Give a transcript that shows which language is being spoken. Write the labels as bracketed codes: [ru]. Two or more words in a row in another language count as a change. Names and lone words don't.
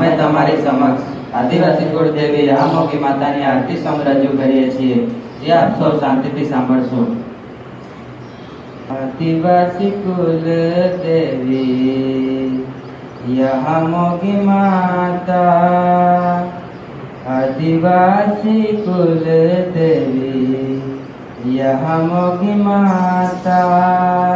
[gu] તમારી સમક્ષ આદિવાસી કુળદેવી રામોગી માતાની આરતી સોંગ રજૂ કરીએ છીએ, જે આપ સૌ શાંતિથી સાંભળશો। [hi] आदिवासी कुल देवी यहाँ मोगी माता, आदिवासी कुल देवी यहाँ मोगी माता।